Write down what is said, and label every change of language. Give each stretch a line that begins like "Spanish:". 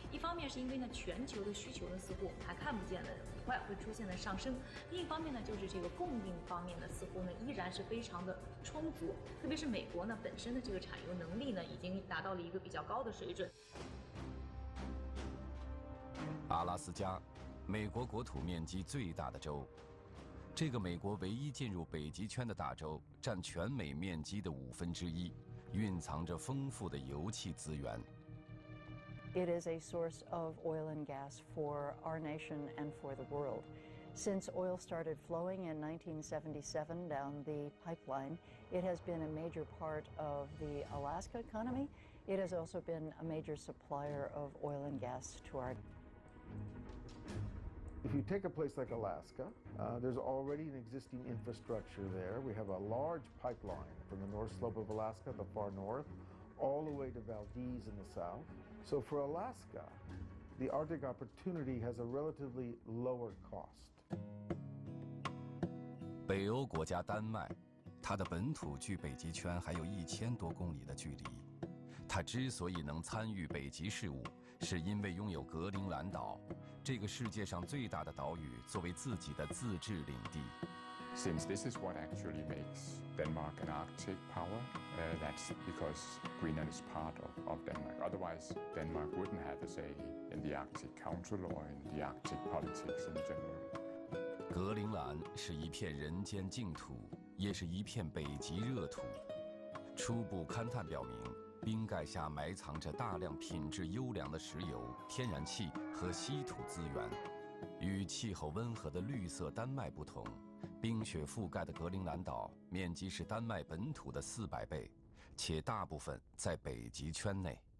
Chinese: 一方面是因为全球的需求似乎我们还看不见的很快会出现的上升；另一方面就是这个供应方面似乎依然是非常的充足，特别是美国本身的这个产油能力已经达到了一个比较高的水准。阿拉斯加，美国国土面积最大的州。这个美国唯一进入北极圈的大洲，占全美面积的1/5，蕴藏着丰富的油气资源。
English: It is a source of oil and gas for our nation and for the world. Since oil started flowing in 1977 down the pipeline, it has been a major part of the Alaska economy. It has also been a major supplier of oil and gas to our. If you take a place like Alaska, there's already an existing infrastructure there. We have a large pipeline from the North Slope of Alaska, the far north, all the way to Valdez in the south. So for Alaska, the Arctic opportunity has a relatively lower cost.
Chinese: 北欧国家丹麦，它的本土距北极圈还有1000多公里的距离。它之所以能参与北极事务，是因为拥有格陵兰岛，这个世界上最大的岛屿作为自己的自治领地。
English: Since this is what actually makes Denmark an Arctic power, that's because Greenland is part of Denmark. Otherwise, Denmark wouldn't have a say in the Arctic Council or in the Arctic politics in general.
Chinese: 格陵兰是一片人间净土，也是一片北极热土。初步勘探表明，冰盖下埋藏着大量品质优良的石油、天然气和稀土资源。与气候温和的绿色丹麦不同，冰雪覆盖的格陵兰岛面积是丹麦本土的400倍，且大部分在北极圈内。